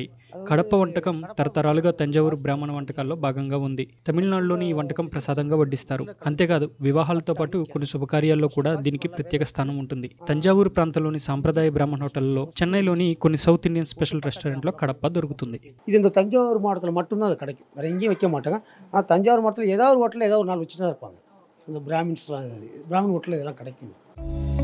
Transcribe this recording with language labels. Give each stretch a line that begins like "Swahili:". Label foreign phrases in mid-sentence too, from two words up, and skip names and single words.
Telugu: కడప వంటకం తరతరాలుగా తంజావూరు బ్రాహ్మణ వంటకాల్లో భాగంగా ఉంది. తమిళనాడులోని ఈ వంటకం ప్రసాదంగా వడ్డిస్తారు. అంతేకాదు, వివాహాలతో పాటు కొన్ని శుభకార్యాల్లో కూడా దీనికి ప్రత్యేక స్థానం ఉంటుంది. తంజావూరు ప్రాంతంలోని సాంప్రదాయ బ్రాహ్మణ హోటల్లో, చెన్నైలోని కొన్ని
English: South Indian special
Telugu: రెస్టారెంట్లో కడప దొరుకుతుంది.
Tamil: இது இந்த தஞ்சாவூர் மாவட்டத்தில் மட்டும்தான் அது கிடைக்கும். வேறு எங்கேயும் வைக்க மாட்டாங்க. ஆனால் தஞ்சாவூர் மாவட்டத்தில் ஏதாவது ஒரு ஹோட்டலில் ஏதாவது ஒரு நாள் வச்சுட்டு தான் இருப்பாங்க. இந்த பிராமின்ஸ்லாம், பிராமின் ஹோட்டலில் இதெல்லாம் கிடைக்கும்.